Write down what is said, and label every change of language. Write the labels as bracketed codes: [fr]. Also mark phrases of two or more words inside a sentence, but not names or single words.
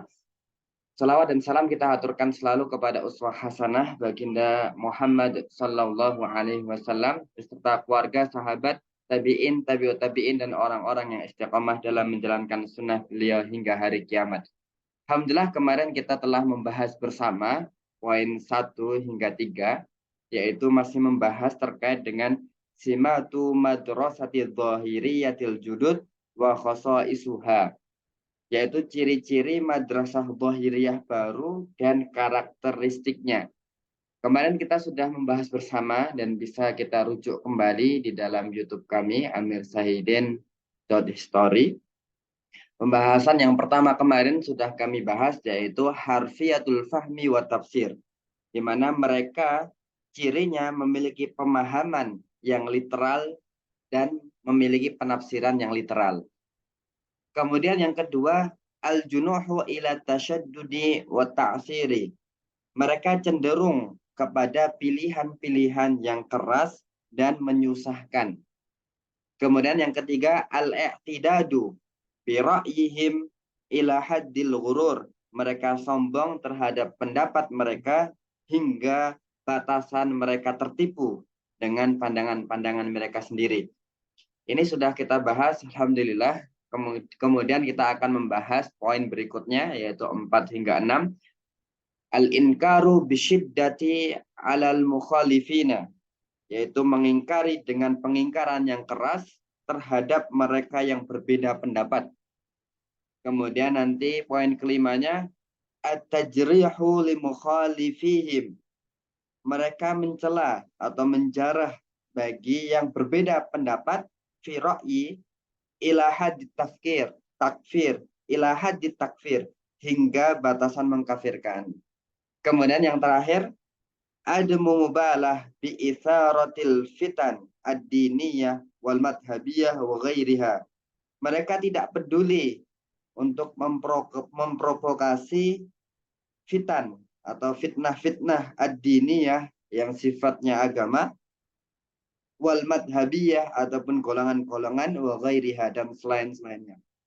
[id] Salawat dan salam kita aturkan selalu kepada [ar] أسوة حسنة [id] baginda Muhammad [ar] صلى الله عليه وسلم [id] beserta keluarga, sahabat, tabi'in, [ar] تابعي التابعين, [id] dan orang-orang yang istiqamah dalam menjalankan sunnah beliau hingga hari kiamat. Alhamdulillah kemarin kita telah membahas bersama poin 1 hingga 3, yaitu masih membahas terkait dengan [ar] سمات المدرسة الظاهرية الجدد وخصائصها, [id] yaitu ciri-ciri madrasah dhahiriyah baru dan karakteristiknya. Kemarin kita sudah membahas bersama dan bisa kita rujuk kembali di dalam YouTube kami, amirsahidin.history. Pembahasan yang pertama kemarin sudah kami bahas, yaitu [ar] حرفية الفهم والتفسير, [id] di mana mereka cirinya memiliki pemahaman yang literal dan memiliki penafsiran yang literal. Kemudian yang kedua, [ar] الجنوح إلى التشديد والتعسير. [id] Mereka cenderung kepada pilihan-pilihan yang keras dan menyusahkan. Kemudian yang ketiga, [ar] الاعتداد برأيهم إلى حد الغرور. [id] Mereka sombong terhadap pendapat mereka hingga batasan mereka tertipu dengan pandangan-pandangan mereka sendiri. Ini sudah kita bahas, alhamdulillah. Kemudian kita akan membahas poin berikutnya, yaitu 4 hingga 6. [ar] الإنكار بشدة على المخالفين, [id] yaitu mengingkari dengan pengingkaran yang keras terhadap mereka yang berbeda pendapat. Kemudian nanti poin kelimanya, [ar] التجريح لمخالفيهم. [id] Mereka mencela atau menjarah bagi yang berbeda pendapat [ar] في الرأي إلى حد التكفير، إلى حد التكفير, [id] hingga batasan mengkafirkan. Kemudian yang terakhir, [ar] عدم المبالاة بإثارة الفتن الدينية والمذهبية وغيرها. [id] Mereka tidak peduli untuk memprovokasi fitan atau fitnah-fitnah ad-diniyah yang sifatnya agama, [ar] والمذهبية [id] ataupun golongan-golongan, [ar] وغيرها, [id] dan selain-selainnya.